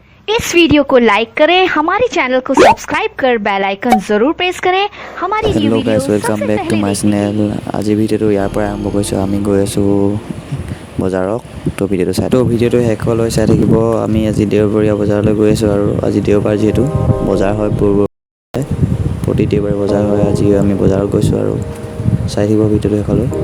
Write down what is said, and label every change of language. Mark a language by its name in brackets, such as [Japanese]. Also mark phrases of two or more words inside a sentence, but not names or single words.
[Hindi] इस वीडियो को लाइक करें, हमारे चैनल को सब्सक्राइब कर [English] bell icon [Hindi] जरूर प्रेस करें। हमारी न्यू वीडियो [English] welcome back to my channel. आज [Assamese] ভিডিওটো ইয়াৰ পৰা আৰম্ভ কৰিছোঁ। আমি গৈ আছোঁ বজাৰত। তো ভিডিওটো শেষলৈ চাই থাকিব। আমি আজি দেওবৰীয়া বজাৰলৈ গৈ আছোঁ আৰু আজি দেওবাৰ যিহেতু বজাৰ হয়, প্ৰতি দেওবাৰে বজাৰ হয়। আজি আমি বজাৰত গৈছোঁ আৰু চাই থাকিব ভিডিওটো শেষলৈ।